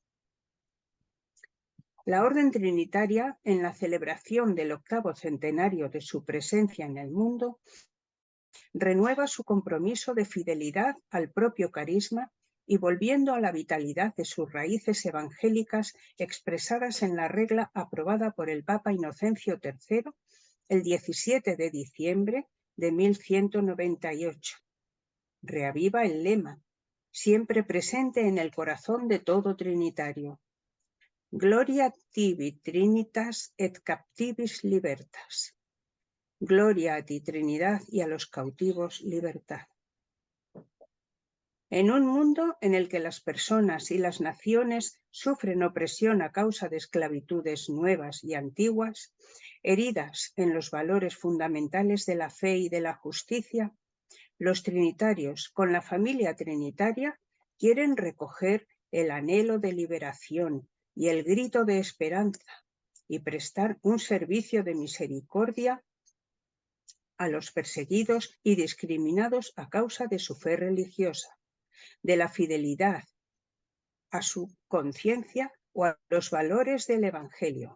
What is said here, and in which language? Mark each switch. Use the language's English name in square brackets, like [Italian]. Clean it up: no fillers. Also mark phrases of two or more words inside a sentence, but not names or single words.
[Spanish] La Orden Trinitaria, en la celebración del 8º centenario de su presencia en el mundo, renueva su compromiso de fidelidad al propio carisma y volviendo a la vitalidad de sus raíces evangélicas expresadas en la regla aprobada por el Papa Inocencio III el 17 de diciembre de 1198. Reaviva el lema, siempre presente en el corazón de todo trinitario. [Latin] Gloria tibi Trinitas et captivis libertas. [Spanish] Gloria a ti, Trinidad, y a los cautivos libertad. En un mundo en el que las personas y las naciones sufren opresión a causa de esclavitudes nuevas y antiguas, heridas en los valores fundamentales de la fe y de la justicia, los trinitarios, con la familia trinitaria, quieren recoger el anhelo de liberación y el grito de esperanza y prestar un servicio de misericordia a los perseguidos y discriminados a causa de su fe religiosa, de la fidelidad a su conciencia o a los valores del Evangelio.